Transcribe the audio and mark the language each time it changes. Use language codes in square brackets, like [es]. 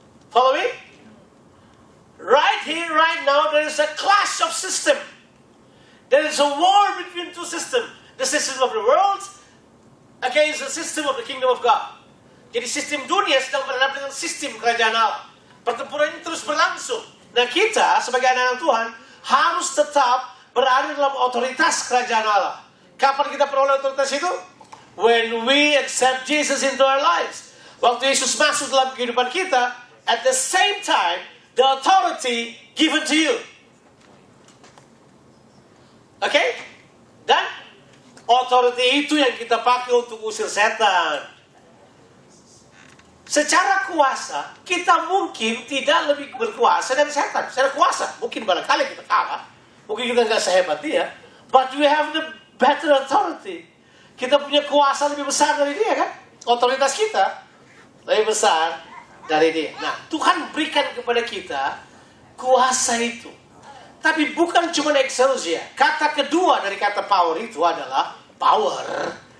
[en] Follow me? Right here, right now, there is a clash of system. There is a war between two systems. The system of the world against the system of the kingdom of God. [id] Jadi sistem dunia sedang berhadapan dengan sistem kerajaan Allah. Pertempuran ini terus berlangsung. Nah, kita sebagai anak-anak Tuhan harus tetap berada dalam otoritas kerajaan Allah. Kapan kita peroleh otoritas itu? [en] When we accept Jesus into our lives. [id] Waktu Yesus masuk dalam kehidupan kita, [en] at the same time, the authority given to you. Okay? [id] Dan authority itu yang kita pakai untuk usir setan. Secara kuasa, kita mungkin tidak lebih berkuasa dari setan. Secara kuasa, mungkin barangkali kita kalah. Mungkin kita nggak sehebat dia. [en] But we have the better authority. [id] Kita punya kuasa lebih besar dari dia kan? Otoritas kita lebih besar dari dia. Nah, Tuhan berikan kepada kita kuasa itu. Tapi bukan cuma exousia. Kata kedua dari kata power itu adalah power.